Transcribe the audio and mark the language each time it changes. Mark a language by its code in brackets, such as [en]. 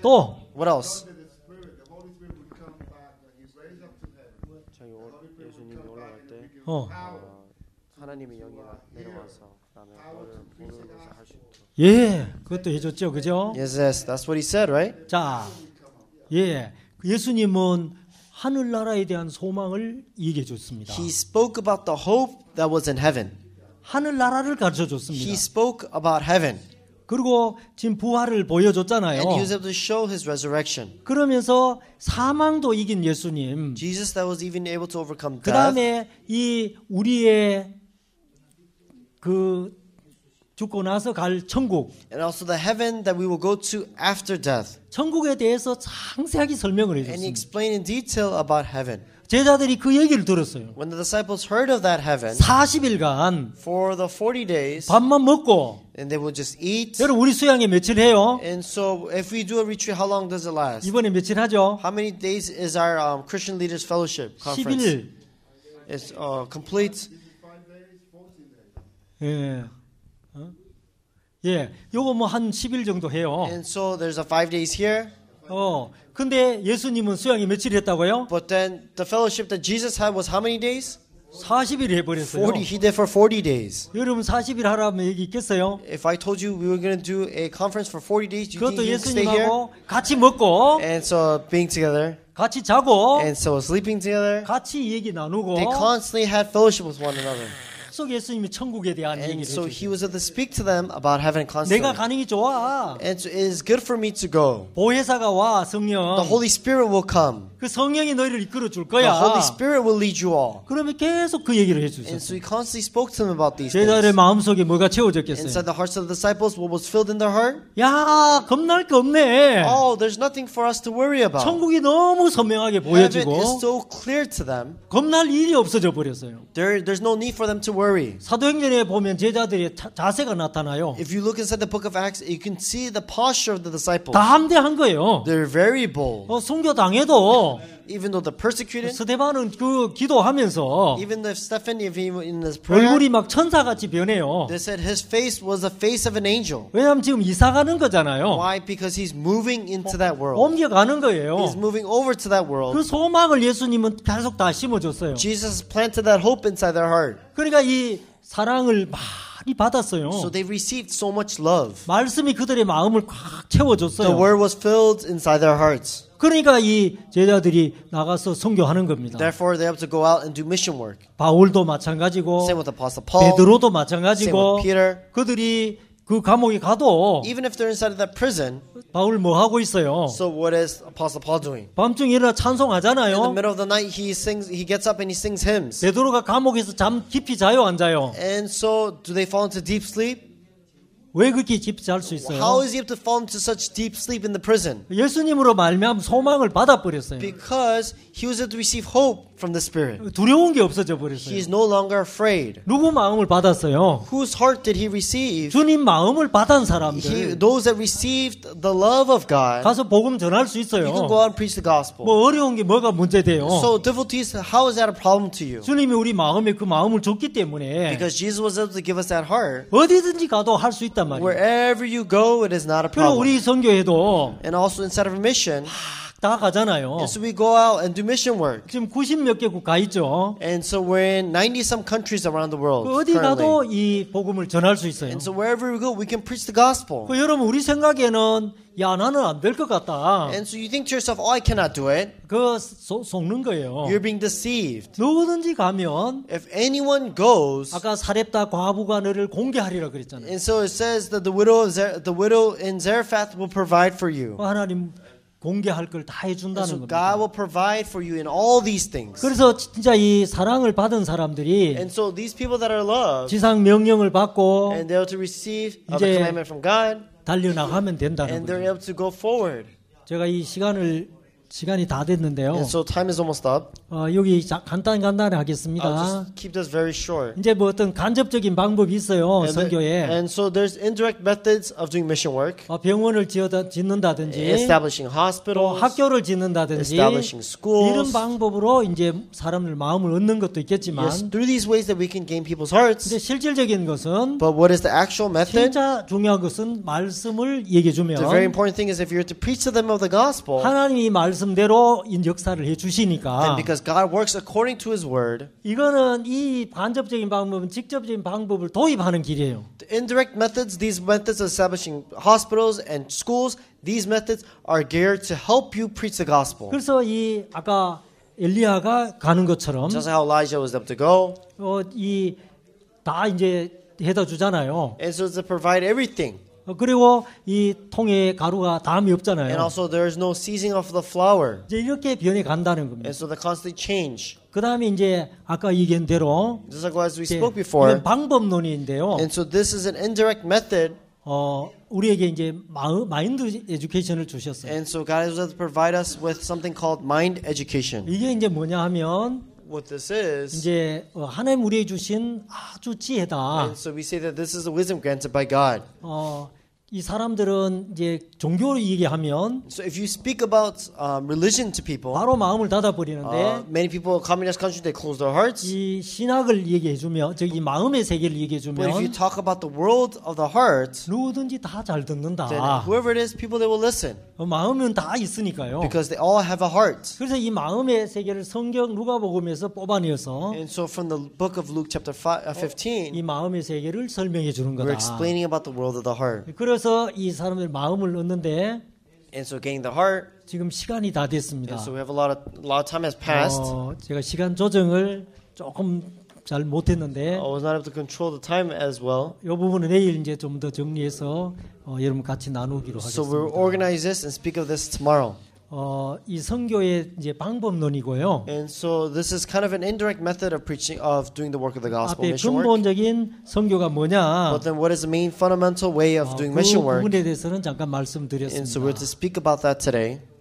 [ko] 또 [en] What else? [ko] 예, 그것도 해줬죠, 그죠? [en] Yes, that's what He said, right? [ko] 자, 예, 예수님은 하늘나라에 대한 소망을 얘기해 줬습니다. [en] He spoke about the hope that was in heaven. [ko] 하늘나라를 가르쳐 줬습니다. [en] He spoke about heaven. [ko] 그리고 지금 부활을 보여줬잖아요. [en] And He was able to show His resurrection. [ko] 그러면서 사망도 이긴 예수님. [en] Jesus that was even able to overcome [ko] 그 [en] death. [ko] 다음에 이 우리의 그 죽고 나서 갈 천국. [en] And also the heaven that we will go to after death. [ko] 천국에 대해서 상세하게 설명을 [en] And He [ko] 해줬습니다. [en] explained in detail about heaven. [ko] 제자들이 그 얘기를 들었어요. [en] When the disciples heard of that heaven, [ko] 40일간 [en] for the 40 days, [ko] 밥만 먹고 [en] and they would just eat. [ko] 여러분 우리 수양회 며칠 해요? [en] And so if we do a retreat, how long does it last? [ko] 이번에 며칠 하죠? [en] How many days is our Christian Leaders Fellowship conference? [ko] 10일. [en] It's complete. [ko] 예. 예. 요거 뭐 한 10일 정도 해요. [en] And so there's a 5 days here. [ko] 근데 예수님은 수양회 며칠 했다고요? [en] But then the fellowship that Jesus had was how many days? [ko] 40일 해버렸어요. [en] 40. He did for 40 days. [ko] 여러분 40일 하라면 여기 있겠어요? [en] If I told you we were going to do a conference for 40 days, do you think [ko] 그것도 [en] you could stay here? [ko] 예수님하고 같이 먹고 [en] And so being together, [ko] 같이 자고 [en] and so sleeping together, [ko] 같이 얘기 나누고 [en] they constantly had fellowship with one another. [ko] 계속 예수님이 천국에 대한 [en] And [ko] 얘기를 [en] so [ko] 해주죠. [en] he was able to speak to them about heaven constantly. [ko] 내가 가는 게 좋아. [en] And so it is good for me to go. [ko] 보혜사가 와 성령. [en] The Holy Spirit will come. [ko] 그 성령이 너희를 이끌어 줄 [en] The [ko] 거야. [en] Holy Spirit will lead you all. [ko] 그러면 계속 그 얘기를 [en] And so [ko] 해주셨어요. [en] he constantly spoke to them about these things. [ko] 제자들의 마음속에 뭐가 채워졌겠어요? [en] Inside the hearts of the disciples, what was filled in their heart? [ko] 야, 겁날 게 없네. [en] Oh, there's nothing for us to worry about. [ko] 천국이 너무 선명하게 [en] Heaven [ko] 보여지고 [en] is so clear to them. [ko] 겁날 일이 없어져 버렸어요. [en] There's no need for them to worry. [ko] 사도행전에 보면 제자들의 자세가 나타나요. [en] If you look inside the book of Acts, you can see the posture of the disciples. [ko] 다 함대한 거예요. [en] They're very bold. [ko] 순교 당해도 [en] Even though they're persecuted, [ko] 스데반은 그 기도하면서 [en] even if Stephen, if he in his prayer, [ko] 얼굴이 막 천사같이 변해요. [en] they said his face was the face of an angel. [ko] 왜냐하면 지금 이사 가는 거잖아요. [en] Why? Because he's moving into that world. [ko] 옮겨가는 거예요. [en] He's moving over to that world. [ko] 그 소망을 예수님은 계속 다 심어줬어요. [en] Jesus planted that hope inside their heart. [ko] 그러니까 이 사랑을 많이 받았어요. [en] So they received so much love. [ko] 말씀이 그들의 마음을 꽉 [en] The [ko] 채워줬어요. [en] word was filled inside their hearts. [ko] 그러니까 이 제자들이 나가서 선교하는 겁니다. [en] Therefore, they're able to go out and do mission work. [ko] 바울도 마찬가지고 [en] Same with Apostle Paul. [ko] 베드로도 [en] Same [ko] 마찬가지고 [en] with Peter. [ko] 그들이 그 감옥에 가도 [en] Even if they're inside of that prison, [ko] 바울 뭐 하고 있어요? [en] so what is Apostle Paul doing? [ko] 밤중에 일어나 [en] In the [ko] 찬송하잖아요. [en] middle of the night, he gets up and he sings hymns. [ko] 베드로가 감옥에서 잠 깊이 자요, 안 자요? [en] And so, do they fall into deep sleep? [ko] 왜 그렇게 깊이 잘 수 [en] How is he able to fall into such deep sleep in the prison? [ko] 예수님으로 말미암아 소망을 받아버렸어요. [en] Because he was able to receive hope from the Spirit. [ko] 두려운 게 없어져 [en] He [ko] 버렸어요. [en] is no longer afraid. [ko] 누구 마음을 받았어요? [en] Whose heart did he receive? [ko] 주님 마음을 받은 사람들 [en] Those that received the love of God. [ko] 가서 복음 전할 수 [en] You can go [ko] 있어요. [en] out and preach the gospel. [ko] 뭐 어려운 게 뭐가 문제돼요? [en] So difficulties, how is that a problem to you? [ko] 주님이 우리 마음에 그 마음을 줬기 때문에 [en] Because Jesus was able to give us that heart. [ko] 어디든지 가도 할 수 있단 말이에요. [en] Wherever you go, it is not a [ko] 그리고 [en] problem. [ko] 우리 선교회도 [en] And also inside of a mission, [ko] 다 가잖아요. [en] and so we go out and do mission work. [ko] 지금 90몇 개국 가 있죠. [en] And so we're in 90 some countries around the world [ko] 그 어디 [en] currently. [ko] 가도 이 복음을 전할 수 있어요. [en] And so wherever we go, we can preach the gospel. [ko] 그 여러분 우리 생각에는 야 나는 안 될 것 같다. [en] And so you think to yourself, oh, I cannot do it. [ko] 그 속는 거예요. [en] You're being deceived. [ko] 누구든지 가면 [en] If anyone goes, [ko] 아까 사렙다 과부가 너를 공개하리라 그랬잖아요. [en] and so it says that the widow in Zarephath will provide for you. [ko] 하나님 공개할 걸 다 [en] And [ko] 해준다는 [en] so [ko] 겁니다. [en] God will provide for you in all these things. [ko] 그래서 진짜 이 사랑을 받은 사람들이 [en] And so these people that are loved, [ko] 지상 명령을 받고 [en] and they're able to receive a [ko] 이제 [en] commandment from God, [ko] 달려나가면 된다는 [en] and they're [ko] 거예요. [en] able to go forward. [ko] 제가 이 시간이 다 됐는데요. [en] And so time is almost up. [ko] 여기 간단히 [en] I'll [ko] 하겠습니다. [en] just keep this very short. [ko] 이제 뭐 어떤 간접적인 방법이 있어요. 선교에. [en] And so there's indirect methods of doing mission work. [ko] 병원을 짓는다든지 [en] Establishing [ko] 또 [en] hospitals, [ko] 학교를 짓는다든지 [en] establishing schools. [ko] 이런 방법으로 이제 사람들 마음을 얻는 것도 있겠지만 [en] Yes, through these ways that we can gain people's hearts. [ko] 근데 실질적인 것은 [en] But what is the actual method? [ko] 진짜 중요한 것은 말씀을 얘기해 주면 [en] The very important thing is if you're to preach to them of the gospel, [ko] 하나님이 말씀대로 역사를 해 [en] then [ko] 주시니까 [en] because God works according to His word, [ko] 이거는 이 간접적인 방법은 직접적인 방법을 도입하는 길이에요. [en] the indirect methods, these methods of establishing hospitals and schools, these methods are geared to help you preach the gospel. [ko] 그래서 이 아까 엘리야가 가는 것처럼 [en] Just how Elijah was able to go, [ko] 이 다 이제 해다 주잖아요. [en] and so to provide everything. [ko] 그리고 이 통에 가루가 담이 [en] And [ko] 없잖아요. [en] also there is no seizing of the flour. [ko] 이제 이렇게 변해 간다는 겁니다. [en] And so they constantly change. [ko] 그 다음에 이제 아까 얘기한 대로 [en] Just like as we [ko] 이제 [en] spoke before. [ko] 이건 방법론인데요. [en] And so this is an indirect method. [ko] 우리에게 이제 마인드 에듀케이션을 주셨어요. [en] And so God is able to provide us with something called mind education. [ko] 이게 이제 뭐냐 하면 [en] What this is, [ko] 이제 하나님 우리에게 주신 아주 지혜다. [en] and so we say that this is the wisdom granted by God. [ko] 이 사람들은 이제 종교를 얘기하면 [en] So if you speak about religion to people, [ko] 바로 마음을 닫아버리는데 [en] many people in communist countries they close their hearts. [ko] 이 신학을 얘기해주면 저기 마음의 세계를 [en] But if you [ko] 얘기해주면 [en] talk about the world of the heart, [ko] 누구든지 다 잘 듣는다. [en] then whoever it is, people they will listen [ko] 마음은 다 있으니까요. [en] because they all have a heart. [ko] 그래서 이 마음의 세계를 성경 누가복음에서 뽑아내어서 [en] And so from the book of Luke chapter 15, [ko] 이 마음의 세계를 설명해 주는 [en] we're [ko] 거다. [en] explaining about the world of the heart. [ko] 그래서 이 사람들 마음을 얻는데 [en] And so getting the heart, [ko] 지금 시간이 다 됐습니다. [en] and so we have a lot of time has passed. [ko] 제가 시간 조정을 조금 잘 못했는데 [en] I was not able to control the time as well. [ko] 이 부분은 내일 이제 좀 더 정리해서 여러분 같이 나누기로 [en] So we'll [ko] 하겠습니다. [en] organize this and speak of this tomorrow. [ko] 이 선교의 이제 방법론이고요. [en] And so this is kind of an indirect method of preaching, of doing the work of the gospel [ko] 앞에 [en] mission work. [ko] 근본적인 선교가 뭐냐? [en] But then what is the main fundamental way of doing [ko] 그 [en] mission work? [ko] 부분에 대해서는 잠깐 [en] And so [ko] 말씀드렸습니다. [en] we're to speak about that today.